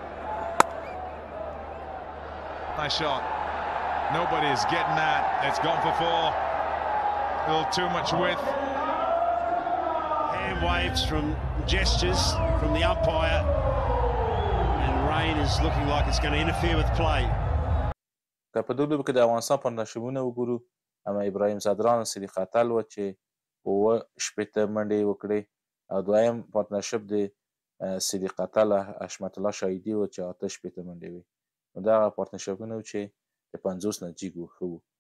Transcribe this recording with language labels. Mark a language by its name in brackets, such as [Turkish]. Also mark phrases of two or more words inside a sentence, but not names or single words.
[English] Nice shot. Nobody is getting that. It's gone for 4. A little too much width. Hand waves from gestures from the umpire, and rain is looking like it's going to interfere with play. [Pashto] که په دې لوبه کې د افغانستان پارتنرشیپونه وګورو، اما ابراهیم صدران صدیق اتل و چې 70 منډې وکړې، او دویم پارتنرشیپ د صدیق اتل حشمت الله شاهدي و چې 80 منډې وې. نو دغه پارتنرشیپونه و چې د 50 نه جګ و، ښه و.